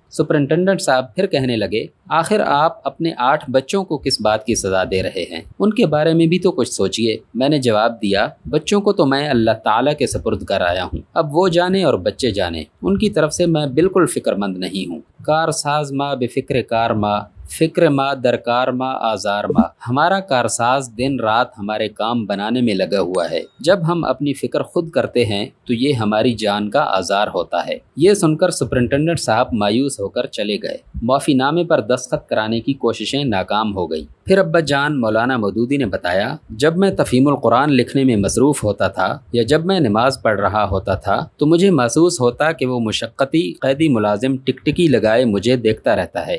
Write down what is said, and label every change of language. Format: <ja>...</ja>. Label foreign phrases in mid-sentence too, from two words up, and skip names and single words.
<ur>سپرنٹنڈنٹ صاحب پھر کہنے لگے، آخر آپ اپنے 8 بچوں کو کس بات کی سزا دے رہے ہیں؟ ان کے بارے میں بھی تو کچھ سوچئے۔ میں نے جواب دیا، بچوں کو تو میں اللہ تعالیٰ کے سپرد کر آیا ہوں، اب وہ جانے اور بچے جانے، ان کی طرف سے میں بالکل فکر مند نہیں ہوں۔</ur> <fa>کار ساز ما بفکر کار ما، فکر ما درکار ما آزار ما۔</fa> <ur>ہمارا کارساز دن رات ہمارے کام بنانے میں لگا ہوا ہے، جب ہم اپنی فکر خود کرتے ہیں تو یہ ہماری جان کا آزار ہوتا ہے۔ یہ سن کر سپرنٹنڈنٹ صاحب مایوس ہو کر چلے گئے۔ معافی نامے پر دستخط کرانے کی کوششیں ناکام ہو گئیں۔ پھر ابا جان مولانا مودودی نے بتایا، جب میں تفہیم القرآن لکھنے میں مصروف ہوتا تھا یا جب میں نماز پڑھ رہا ہوتا تھا تو مجھے محسوس ہوتا کہ وہ مشقتی قیدی ملازم ٹکٹکی لگائے مجھے دیکھتا رہتا ہے۔</ur>